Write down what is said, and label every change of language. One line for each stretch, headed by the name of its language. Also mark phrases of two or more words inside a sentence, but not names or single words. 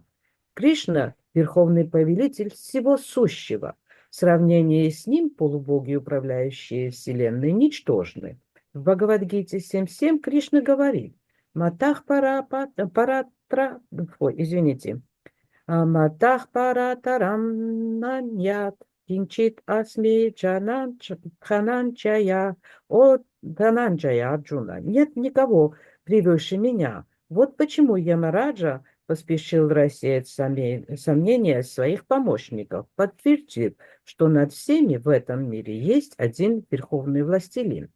Russian: Кришна– верховный повелитель всего сущего. В сравнении с ним полубоги, управляющие Вселенной, ничтожны. В Бхагавадгите 7.7 Кришна говорит:
Sanskrit: मत्तः परतर,
Russian: извините,
Sanskrit: मत्तः परतरं नान्यत् किञ्चिद् अस्ति धनञ्जय,
Russian: о Дхананджая Арджуна. Нет никого превыше меня. Вот почему Ямараджа поспешил рассеять сомнения своих помощников, подтвердив, что над всеми в этом мире есть один верховный властелин.